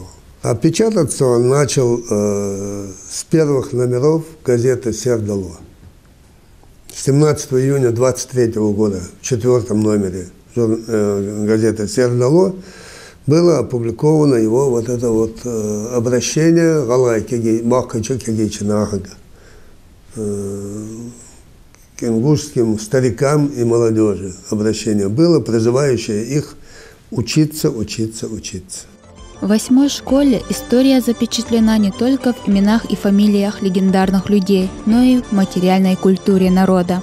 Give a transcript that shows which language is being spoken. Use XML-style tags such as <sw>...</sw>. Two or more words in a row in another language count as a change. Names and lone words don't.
<ru>А печататься он начал с первых номеров газеты «Сердало». 17 июня 23 года в 4-м номере газеты «Сердало» было опубликовано его вот это вот обращение «Галай махкачу кегейчинахага» к ингушским старикам и молодежи. Обращение было, призывающее их учиться, учиться, учиться. В 8-й школе история запечатлена не только в именах и фамилиях легендарных людей, но и в материальной культуре народа.</ru>